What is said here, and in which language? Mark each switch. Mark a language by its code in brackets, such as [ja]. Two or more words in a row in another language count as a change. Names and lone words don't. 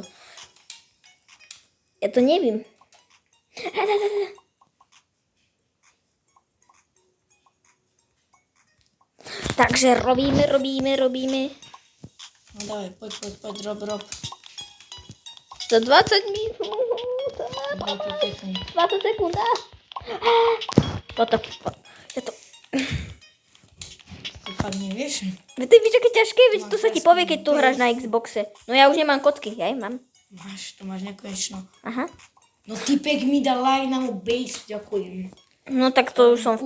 [sk] Ja to nevím. Takže robíme. No dávaj, poď, rob. Za 20 minút. Veľký pekný. 20 sekúnd. [en] What the fuck? [sk] Ja to... Ty fakt nevieš? [cs] Ty víš, [sk] aké ťažké, veď to sa ti povie, keď tu hráš na Xboxe. No ja už nemám kocky, ja mám. To máš nekonečno. Aha. No typek mi dal like na môj base, ďakujem. No tak to už som v